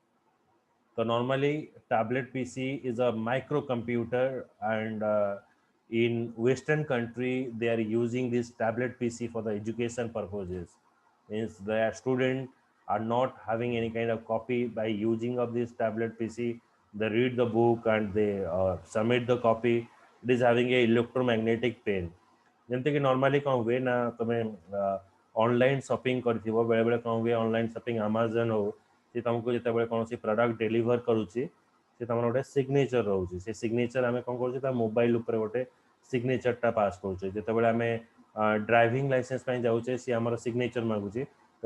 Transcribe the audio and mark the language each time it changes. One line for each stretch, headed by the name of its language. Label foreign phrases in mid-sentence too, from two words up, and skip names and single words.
English: So normally tablet PC is a microcomputer and in Western country they are using this tablet PC for the education purposes. Means the student are not having any kind of copy by using of this tablet PC. They read the book and they submit the copy. It is having a electromagnetic pen.
Odia: ଯେମିତି କି ନର୍ମାଲି କ'ଣ ହୁଏ ନା ତମେ
English: online shopping
Odia: କରିଥିବ ବେଳେବେଳେ କ'ଣ ହୁଏ
English: online shopping
Odia: ଆମାଜନ ହଉ ସେ ତୁମକୁ ଯେତେବେଳେ କୌଣସି
English: product deliver
Odia: କରୁଛି ସେ ତୁମର ଗୋଟେ ସିଗ୍ନେଚର ରହୁଛି ସେ ସିଗ୍ନେଚର ଆମେ କ'ଣ କରୁଛେ ତା ମୋବାଇଲ ଉପରେ ଗୋଟେ ସିଗ୍ନେଚରଟା ପାସ୍ କରୁଛେ ଯେତେବେଳେ ଆମେ
English: driving license
Odia: ପାଇଁ ଯାଉଛେ ସିଏ ଆମର ସିଗ୍ନେଚର ମାଗୁଛି ତ